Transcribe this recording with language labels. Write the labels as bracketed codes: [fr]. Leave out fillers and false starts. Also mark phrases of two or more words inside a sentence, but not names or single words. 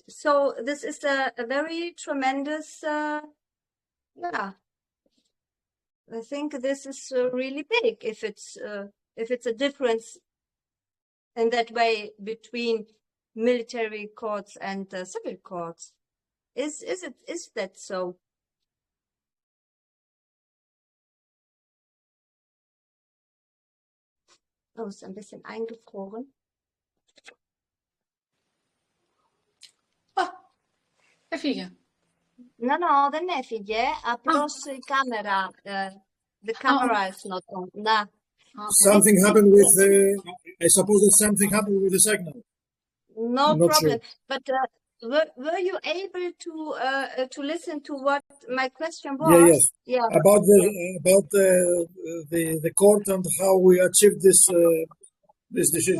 [en] So this is a very tremendous, yeah. I think this is really big if it's a difference in that way between military courts and civil courts. Is that so? [de] Oh, ist ein bisschen eingefroren. [el] Έφυγε. No, δεν έφυγε. Απλώς η κάμερα, [en] the camera is not on. Nah. Something happened with, I suppose that something happened with the signal. No problem. Sure. But were you able to listen to what my question was? Yes. Yeah. About the court and how we achieved this decision.